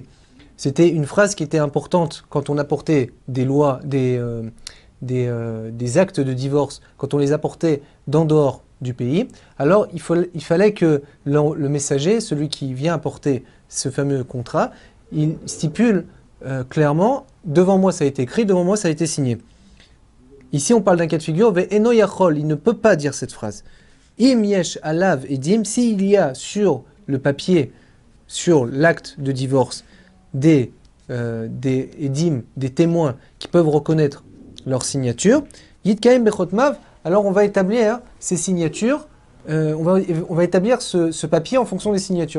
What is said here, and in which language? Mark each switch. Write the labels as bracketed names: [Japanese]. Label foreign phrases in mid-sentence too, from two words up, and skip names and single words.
[French] C'était une phrase qui était importante quand on apportait des lois, des actes de divorce, quand on les apportait d'en dehors du pays, alors il fallait que le messager, celui qui vient apporter ce fameux contrat, il stipule clairement, devant moi ça a été écrit, devant moi ça a été signé. Ici on parle d'un cas de figure, [Hebrew] ואינו יכול, [French] il ne peut pas dire cette phrase. [Hebrew] אם יש עליו עדים, [French] s'il y a sur le papier, sur l'acte de divorce, des edim, des témoins qui peuvent reconnaître leur signature, [Hebrew] יתקיימו בחותמיו, [French] alors on va établir ces signatures, on va établir ce papier en fonction des signatures.